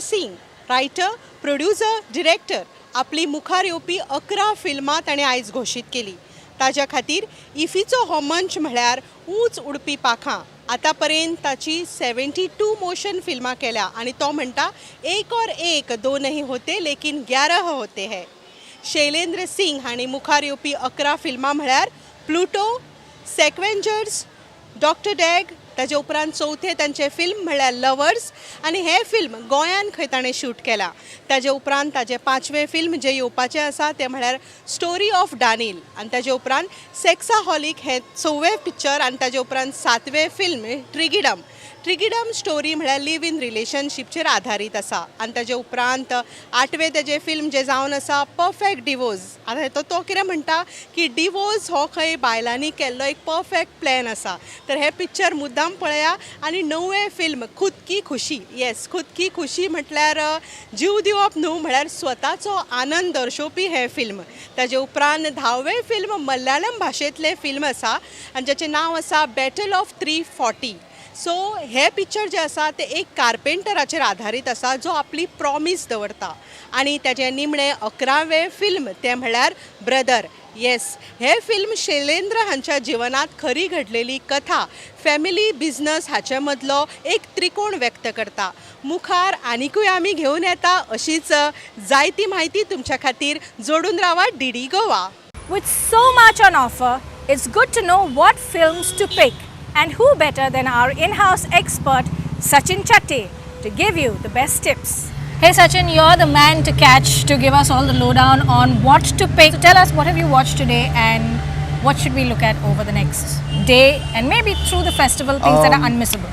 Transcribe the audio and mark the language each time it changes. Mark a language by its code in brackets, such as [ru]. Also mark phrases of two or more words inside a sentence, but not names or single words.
[kok] सिंग, [en] writer, producer, director, [kok] आपली मुखार येवपी 11 फिल्मां ताणें आयज घोशीत केली. ताज्या खातीर इफीचो हो मंच म्हळ्यार ऊंच उडपी पाखां. आतां पर्यंत ताची 72 मोशन फिल्मां केल्या आनी तो म्हणटा, [hi] एक और एक दो नहीं होते लेकिन 11 होते है. [kok] शैलेंद्र सिंग हांणी मुखार येवपी 11 फिल्मां म्हळ्यार प्लुटो, सेक्वेंजर्स, डॉक्टर डॅग, ताजे उपरांत चवथे तांचें फिल्म म्हळ्यार लवर्स, आनी हें फिल्म गोंयान खंय ताणें शूट केलां. ताजे उपरांत ताजें 5वें फिल्म जें येवपाचें आसा तें म्हळ्यार स्टोरी ऑफ डानील, आनी ताजे उपरांत सेक्साहॉलीक हें 4वें पिक्चर, आनी ताजे उपरांत 7वें फिल्म ट्रिगिडम. ट्रिगिडम स्टोरी म्हळ्यार [en] live in relationshipचेर [kok] आधारीत आसा आनी ताजे उपरांत 8वें तेजें फिल्म जें जावन आसा परफेक्ट डिवोर्स. आतां तो कितें म्हणटा की डिवोर्स हो खंय बायलांनी केल्लो एक [en] perfect plan [kok] आसा. तर हें पिक्चर मुद्दाम पळया. आनी 9वें फिल्म खुद की खुशी. येस, खुद की खुशी म्हटल्यार जीव दिवप न्हू, म्हळ्यार स्वताचो आनंद दर्शोवपी हें फिल्म. ताजे उपरांत 10वें फिल्म मल्याळम भाशेंतलें फिल्म आसा आनी जाचें नांव आसा बॅटल ऑफ 340. सो हे पिक्चर जे आसा ते एक कार्पेंटराचेर आधारीत आसा जो आपली प्रॉमीस दवरता. आनी ताजें निमणें 11वें फिल्म तें म्हळ्यार ब्रदर. येस, हे फिल्म शैलेंद्र हांच्या जिवनांत खरी घडलेली कथा [en] family business [kok] हाचे मदलो एक त्रिकोण व्यक्त करता. मुखार आनिकूय आमी घेवन येता अशीच जायती म्हायती तुमच्या खातीर. जोडून रावा डीडी गोवा. [en] With so much on offer, it's good to know what films to pick. And who better than our in-house expert, Sachin Chatte, to give you the best tips. Hey Sachin, you're the man to catch to give us all the lowdown on what to pick. So tell us, what have you watched today and what should we look at over the next day and maybe through the festival, things that are unmissable?